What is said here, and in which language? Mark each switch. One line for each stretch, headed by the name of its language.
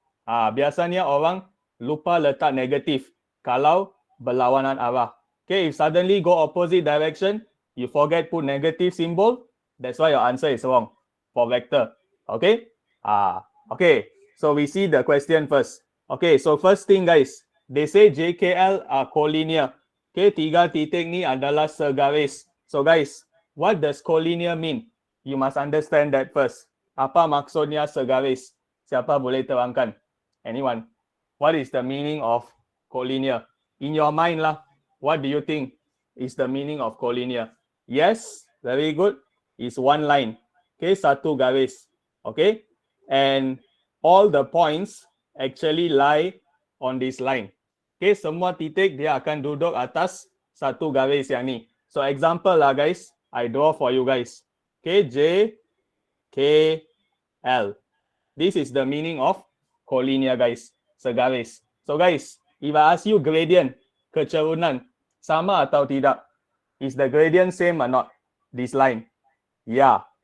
Malay: Biasanya orang lupa letak negatif kalau berlawanan arah.
English: Okay, if suddenly go opposite direction, you forget put negative symbol, that's why your answer is wrong for vector. Okay? Okay, so we see the question first. Okay, so first thing guys, they say JKL are collinear.
Malay: Okay, tiga titik ni adalah segaris.
English: So guys, what does collinear mean? You must understand that first.
Malay: Apa maksudnya segaris? Siapa boleh terangkan?
English: Anyone? What is the meaning of collinear? In your mind lah, what do you think is the meaning of collinear? Yes, very good. It's one line. Okay,
Malay: satu garis.
English: Okay, and all the points actually lie on this line.
Malay: Okay, semua titik dia akan duduk atas satu garis yang ni.
English: So example lah guys, I draw for you guys. Okay, J, K, L. This is the meaning of collinear guys, segaris. So guys, if I ask you gradient,
Malay: kecerunan, sama atau tidak?
English: Is the gradient same or not? This line. Yeah.